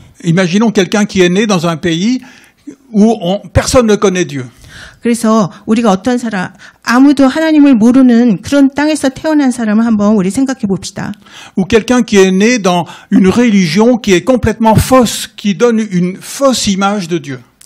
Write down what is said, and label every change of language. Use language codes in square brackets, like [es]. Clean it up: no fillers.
[fr] Imaginons quelqu'un qui est né dans un pays où personne ne connaît Dieu. [ko] 그래서 우리가 어떤 사람, 아무도 하나님을 모르는 그런 땅에서 태어난 사람을 한번 우리 생각해 봅시다. [fr] Ou quelqu'un qui est né dans une religion qui est complètement fausse, qui donne une fausse image de Dieu.